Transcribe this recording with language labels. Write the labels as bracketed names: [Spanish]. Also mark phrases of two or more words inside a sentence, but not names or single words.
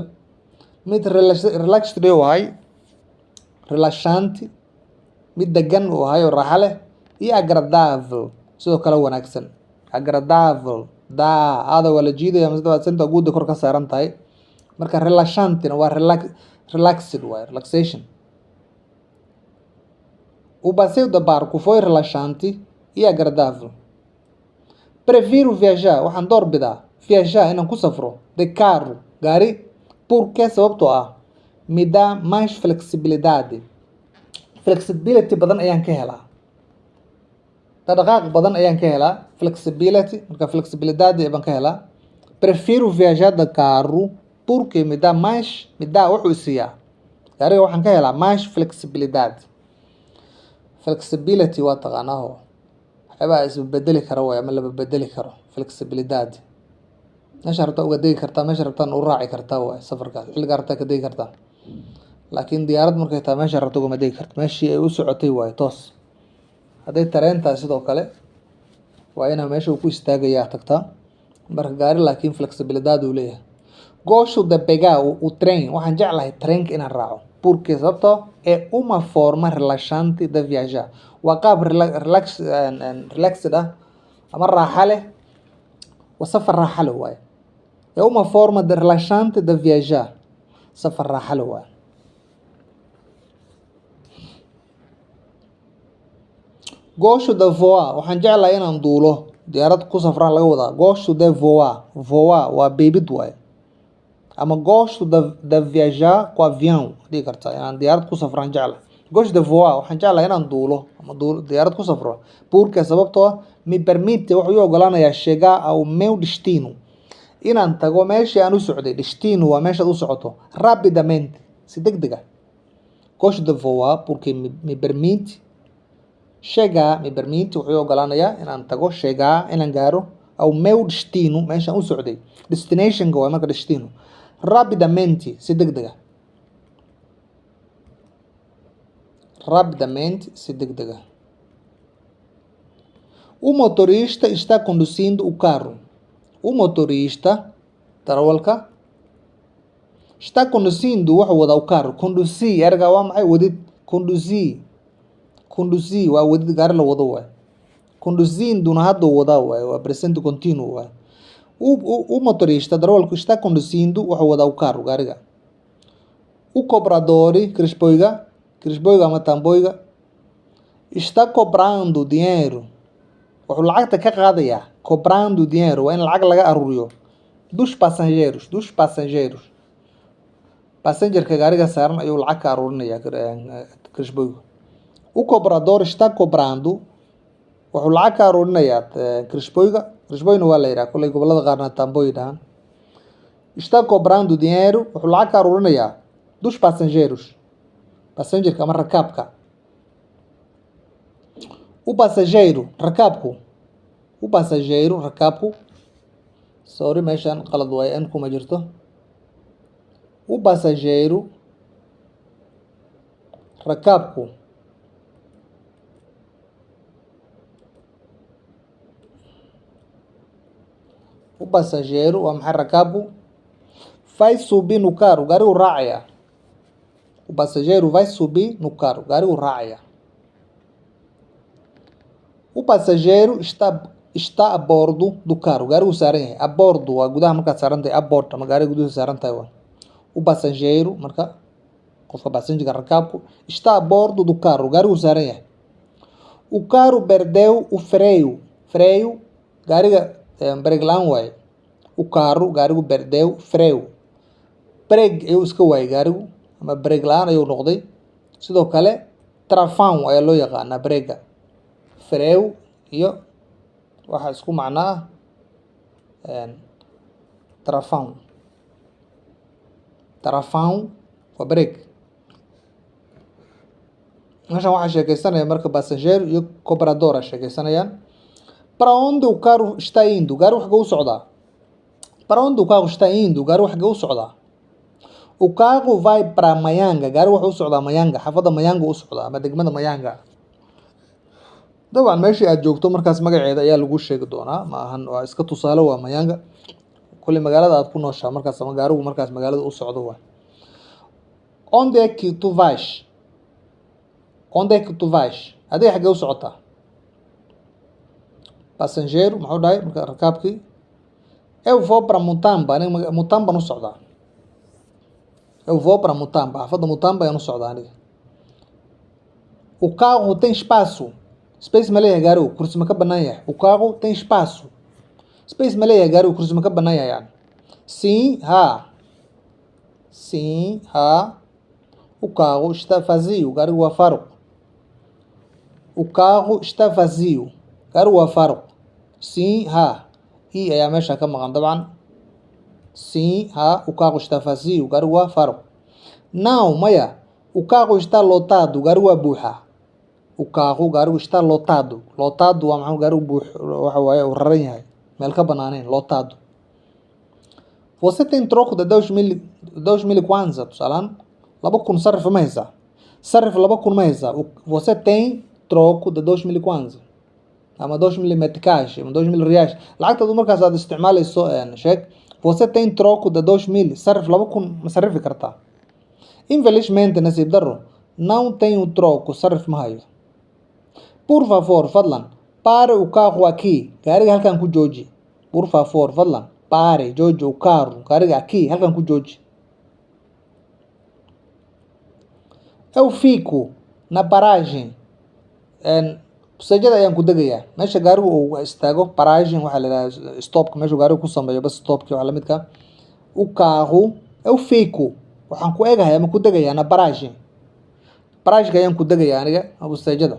[Somali] Mid relaxed u ahay, relaxante, mid degan u ahay oo raaxa leh, [Portuguese] e agradável, [Somali] sidoo kale wanaagsan. Agradável, aada waa la jiidaya, senta guuda kor ka saaran tahay. Marka relaxantina waa relaxed waaye, relaxation. [Portuguese] O passeio de barco foi relaxante e agradável. Prefiro viajar, [Somali] waxaan doorbidaa [Portuguese] viajar [Somali] inaan ku safro [Portuguese] de carro, gaari, porque [Somali] sababtoo ah [Portuguese] me dá mais flexibilidade. [Somali] Flexibility badan ayaan ka helaa. Dhaqdhaqaaq badan ayaan ka helaa. Flexibility, marka flexibilidade baan ka helaa. [Portuguese] Prefiro viajar de carro porque me dá [Somali] wuxuu isiiyaa. Gaariga waxaan ka helaa [Portuguese] mais flexibilidade. [Somali] Flexibility waa taqaanaaho. Waxyaabaa isbedeli kara waay ama laba bedeli karo. Flexibilidade. Meesha rabtaa uga degi kartaa, meesha rabtaan u raaci kartaa waay safarkaas. Xilligaa rabtaa ka degi kartaa. Laakiin diyaarad markay tahay meesha rabta ugama degi karto. Meeshii ay u socotay waay toos. Hadday tareen tahay sidoo kale waa inaa meesha uu ku istaagayaa tagtaa. Marka gaari laakiin flexibilidade uu leeyahay. [Portuguese] Gosto de pegar o trem. [Somali] Waxaan jeclahay treenka inaan raaco. [Portuguese] Porque sababtoo é uma forma relaxante de viajar. [Somali] Waa qaab relaxed ah ama raaxa leh. Waa safar raaxa leh waaye. [Portuguese] É uma forma de relaxante de viajar. [Somali] Safar raaxa leh waaye. [Portuguese] Gosto de voar. [Somali] Waxaan jeclahay inaan duulo. Diyaarad ku safraan laga wadaa. [Portuguese] Gosto de voar. [Somali] Voar waa beebid waaye. [Portuguese] Ama gosto de viajar com avião. [Somali] Dhihi kartaa inaan diyaarad ku safraan jeclahay. [Portuguese] Gosto de voar. [Somali] Waxaan jeclahay inaan duulo ama diyaarad ku safro. [Portuguese] Porque [Somali] sababtoo ah [Portuguese] me permite, [Somali] wuxuu ii ogolaanayaa [Portuguese] chegar ao meu destino. [Somali] Inaan tago meeshii aan u socday. Destino waa meeshaad u socoto. [Portuguese] Rapidamente, [Somali] si degdeg ah. [Portuguese] Gosto de voar porque me permite chegar, [Somali] wuxuu ii ogolaanayaa inaan tago, chegar, inaan gaaro [Portuguese] ao meu destino, [Somali] meeshaan u socday. Destinationka waa marka destino. Rapidamente, si degdeg ah. Rapidamente, si degdeg ah. [Portuguese] O motorista está conduzindo o carro. O motorista, darawalka, está conduzindo, [Somali] wuxuu wadaa [Portuguese] o carro. [Somali] Conduzir, erga waa maxay? Wadid. Conduzir waa wadid, gaari la wado waay. Conduzinduna hadduu wadaa waay, waa [Portuguese] presente continuo [Somali] waay. [Portuguese] O motorista, darawalku, está conduzindo, [Somali] wuxuu wadaa [Portuguese] o carro, [Somali] gaariga. [Portuguese] O cobrador, [Somali] kirishboyga ama tamboyga, [Portuguese] está cobrando dinheiro. [Somali] Wuxuu lacagta ka qaadayaa. [Portuguese] Cobrando dinheiro [Somali] waa in lacag laga aruuriyo. [Portuguese] Dos passageiros. [Somali] Passengerka gaariga saaran ayuu lacag ka aruurinayaa kirishboygu. [Portuguese] O cobrador está cobrando [Somali] wuxuu lacag ka aruurinayaa kirishbooyga. Kirishbooyna waa la yidhaha kolley gobollada qaarna tambooy dhahan. [Portuguese] Está cobrando dinheiro [Somali] wuxuu lacag ka aruurinayaa [Portuguese] dos passageiros [Somali] passengerka ama rakaabka. [Portuguese] O passageiro [Somali] rakaabku rakaabku sorry meeshan qalad waaye n kuma jirto. [Portuguese] O passageiro rakaabku o passageiro [Somali] waa maxay rakaabku [Portuguese] vai subir no carro [Somali] gaarigu raacaya. [Portuguese] O passageiro vai subir no carro [Somali] gaarigu raacaya. [Portuguese] O passageiro está a bordo do carro [Somali] gaarigu saaran yahay. [Portuguese] A bordo [Somali] waa gudaha markaad saaran tahay, [Portuguese] a bordo [Somali] ama gaariga gudaha saaran tahay waa. [Portuguese] O passageiro [Somali] marka qofka passengerka rakaabku [Portuguese] está a bordo do carro [Somali] gaarigu saaran yahay. [Portuguese] O carro perdeu o freio [Somali] gaariga brake laan waaye. [Portuguese] O carro [Somali] gaarigu [Portuguese] perdeu freio [Somali] brake ayuu iska waayay gaarigu ama brake laan ayuu noqday. Sidoo kale travão ayaa loo yaqaanaa brake-ga. Freio iyo waxa isku macno ah travão waa brake. Meeshan waxaa sheekeysanaya marka passageiro iyo cobrador a sheekeysanayaan. [Portuguese] Para onde o carro está indo? [Somali] Gaarigu xagee u socdaa? [Portuguese] Para onde o carro está indo? [Somali] Gaarigu xagee u socdaa? [Portuguese] O carro vai para Mayanga. [Somali] Gaarigu wuxuu u socdaa Mayanga. Xaafadda Mayanga u socdaa ama degmada Mayanga. Dabcan meeshii aad joogto markaas magaceeda ayaa lagu sheegi doonaa. Ma ahan waa iska tusaale waa Mayanga. Kulli magaalada aad ku nooshaa markaas ama gaarigu markaas magaalada u socdo waa. [Portuguese] Onde é que tu vais? Onde é que tu vais? [Somali] Adiga xagee u socotaa? Passageiro muxuu dhahay marka rakaabkii [Portuguese] eu vou para Mutamba. [Somali] Aniga Mutamba u socdaa. [Portuguese] Eu vou para Mutamba. [Somali] Xaafadda Mutamba ayaan u socdaa aniga. [Portuguese] O carro tem espaço. [Somali] Space ma leeyahay gaarigu? Kursi ma ka bannaan yahay? [Portuguese] O carro tem espaço. [Somali] Space ma leeyahay gaarigu? Kursi ma ka bannaan yahay yani? [Portuguese] Sim, ha. Sim, ha. O carro está vazio. [Somali] Gaarigu waa faaruq. [Portuguese] O carro está vazio. [Somali] Gaarigu waa faaruq. Sim, ha. I ayaa meesha ka maqan dabcan. [Portuguese] Sim, ha. O carro está vazio. [Somali] Gaarigu waa faaruq. [Portuguese] Não, maya. O carro está lotado. [Somali] Gaarigu waa buuxa. [Portuguese] O carro gaarigu está lotado. [Somali] Lotado waa maxay? Gaarigu buux waxa waaye uu raran yahay. Meel ka banaaneen lotado. [Portuguese] Você tem troco de 2000 kwanza [Somali] tusalaan 2000 sarif ma haysaa? Sarif 2000 ma haysaa? [Portuguese] Você tem troco de 2000 kwanza ama 2000 meticais ama 2000 reais. [Somali] Lacagtaadu markaas aad isticmaalayso sheeg. [Portuguese] Você tem troco de 2000 [Somali] sarif 2000 ma sarifi kartaa? [Portuguese] Infelizmente [Somali] nasiib darro [Portuguese] não tenho troco [Somali] sarif ma hayo. [Portuguese] Por favor, fadlan, pare o carro aqui. [Somali] Gaariga halkan ku jooji. [Portuguese] Por favor, fadlan, pare, jooji o carro. [Somali] Gaariga aqui, halkan ku jooji. [Portuguese] Eu fico na paragem. [Somali] Pasajada ayaan ku degayaa. Meesha gaarigu uu istaago paragem waxaa la yidhahaa stopka meesha gaarigu ku sameeyo bas stopki waxa la midka. [Portuguese] O carro, eu fico. [Somali] Waxaan ku eegahay ama ku degayaa [Portuguese] na paragem. [Somali] Paragem ayaan ku degayaa aniga ama pasajada.